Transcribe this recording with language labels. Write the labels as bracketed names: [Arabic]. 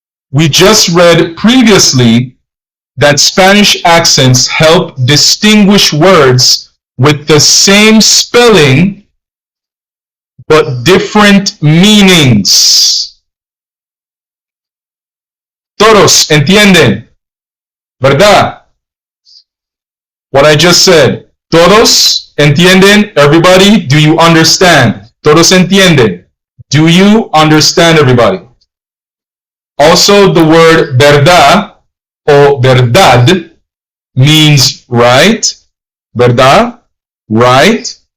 [English] We just read previously that Spanish accents help distinguish words with the same spelling but different meanings. [Spanish] Todos entienden, ¿verdad? [English] What I just said. [Spanish] Todos ¿Entienden? [English] Everybody, do you understand? [Spanish] ¿Todos entienden? [English] Do you understand, everybody? Also, the word verdad or verdad means right. [Spanish] ¿Verdad? [English] Right.